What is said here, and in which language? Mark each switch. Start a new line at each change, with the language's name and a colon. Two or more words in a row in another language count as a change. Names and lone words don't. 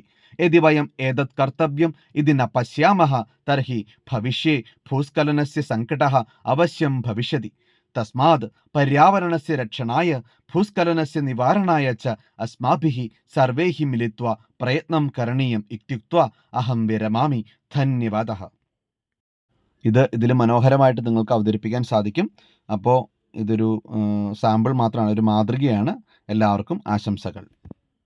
Sanskrit: यदि वयम् एतत् कर्तव्यम् इति न पश्यामः तर्हि भविष्ये भूस्खलनस्य सङ्कटः अवश्यं भविष्यति. तस्मात् पर्यावरणस्य रक्षणाय, भूस्खलनस्य निवारणाय च अस्माभिः सर्वैः मिलित्वा प्रयत्नं करणीयम् इत्युक्त्वा अहं विरमामि. धन्यवादः.
Malayalam: ഇതിൽ മനോഹരമായിട്ട് നിങ്ങൾക്ക് അവതരിപ്പിക്കാൻ സാധിക്കും. അപ്പോൾ ഇതൊരു സാമ്പിൾ മാത്രമാണ്, ഒരു മാതൃകയാണ്. എല്ലാവർക്കും ആശംസകൾ.